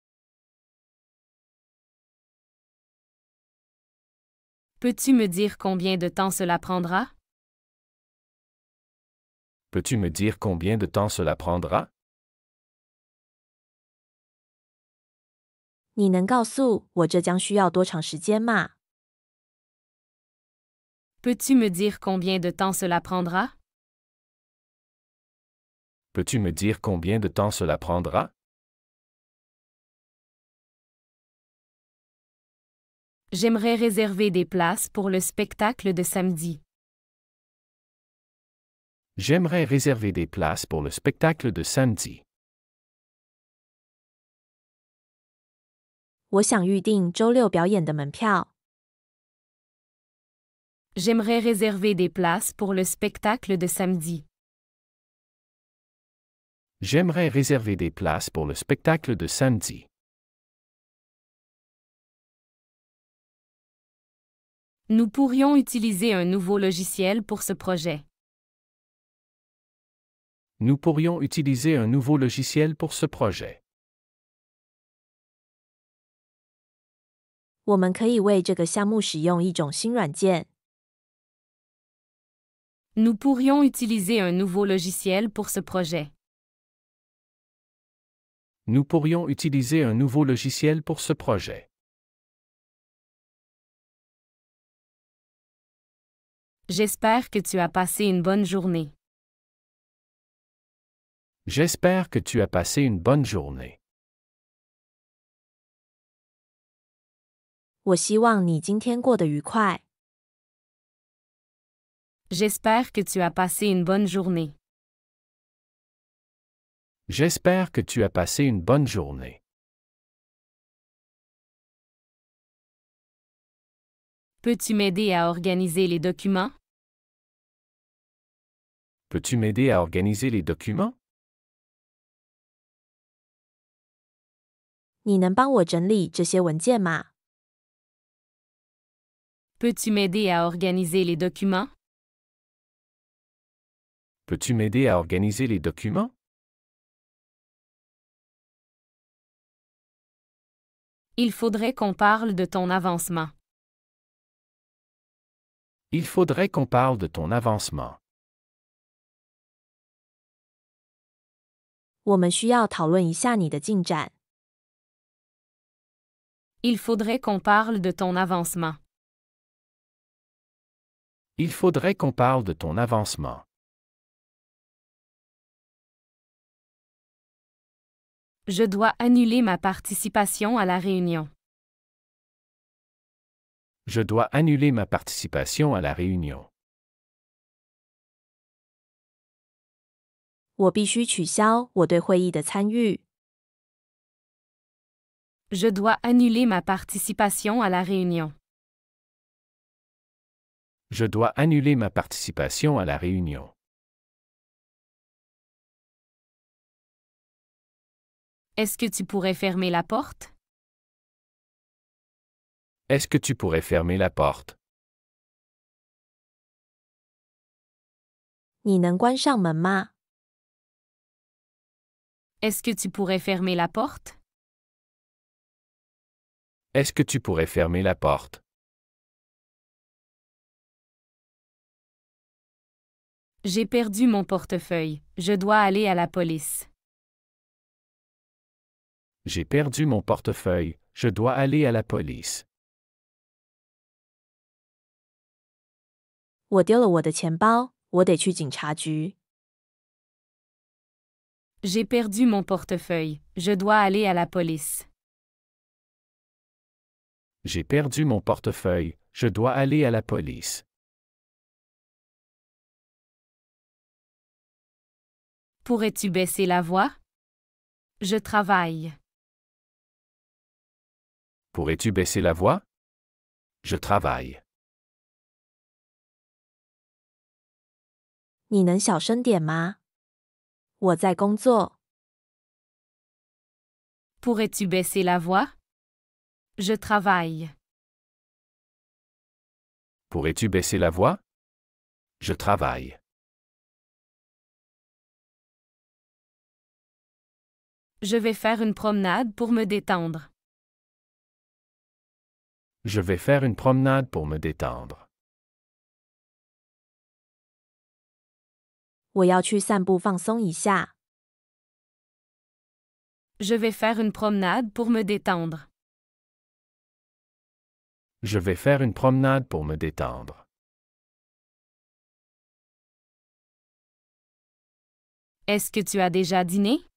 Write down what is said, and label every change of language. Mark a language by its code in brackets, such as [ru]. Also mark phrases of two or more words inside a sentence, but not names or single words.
[fr] Peux-tu me dire combien de temps cela prendra? Peux-tu me dire combien de temps cela prendra? [zh] 你能告诉我这将需要多长时间吗？ [fr] Peux-tu me dire combien de temps cela prendra? Peux-tu me dire combien de temps cela prendra? J'aimerais réserver des places pour le spectacle de samedi. J'aimerais réserver des places pour le spectacle de samedi. [zh] 我想预定周六表演的门票。 [fr] J'aimerais réserver des places pour le spectacle de samedi. J'aimerais réserver des places pour le spectacle de samedi. Nous pourrions utiliser un nouveau logiciel pour ce projet. Nous pourrions utiliser un nouveau logiciel pour ce projet. [zh] 我们可以为这个项目使用一种新软件。 [fr] Nous pourrions utiliser un nouveau logiciel pour ce projet. Nous pourrions utiliser un nouveau logiciel pour ce projet. J'espère que tu as passé une bonne journée. J'espère que tu as passé une bonne journée. [zh] 我希望你今天过得愉快。 [fr] J'espère que tu as passé une bonne journée. J'espère que tu as passé une bonne journée. Peux-tu m'aider à organiser les documents? Peux-tu m'aider à organiser les documents? [zh] 你能帮我整理这些文件吗？ [fr] Peux-tu m'aider à organiser les documents? Peux-tu m'aider à organiser les documents? Il faudrait qu'on parle de ton avancement. Il faudrait qu'on parle de ton avancement. [zh] 我们需要讨论一下你的进展。 [fr] Il faudrait qu'on parle de ton avancement. Il faudrait qu'on parle de ton avancement. Je dois annuler ma participation à la réunion. Je dois annuler ma participation à la réunion. [zh] 我必须取消我对会议的参与。 [fr] Je dois annuler ma participation à la réunion. Je dois annuler ma participation à la réunion. Est-ce que tu pourrais fermer la porte? Est-ce que tu pourrais fermer la porte? [zh] 你能关上门吗？ [fr] Est-ce que tu pourrais fermer la porte? Est-ce que tu pourrais fermer la porte? J'ai perdu mon portefeuille. Je dois aller à la police. J'ai perdu mon portefeuille. Je dois aller à la police. [zh] 我丢了我的钱包，我得去警察局。 [fr] J'ai perdu mon portefeuille. Je dois aller à la police. J'ai perdu mon portefeuille. Je dois aller à la police. Pourrais-tu baisser la voix? Je travaille. Pourrais-tu baisser la voix? Je travaille. [zh] 你能小声点吗？我在工作。 [fr] Pourrais-tu baisser la voix? Je travaille. Pourrais-tu baisser la voix? Je travaille. Je vais faire une promenade pour me détendre. Je vais faire une promenade pour me détendre. [zh] 我要去散步放松一下。 [fr] Je vais faire une promenade pour me détendre. Je vais faire une promenade pour me détendre. Est-ce que tu as déjà dîné?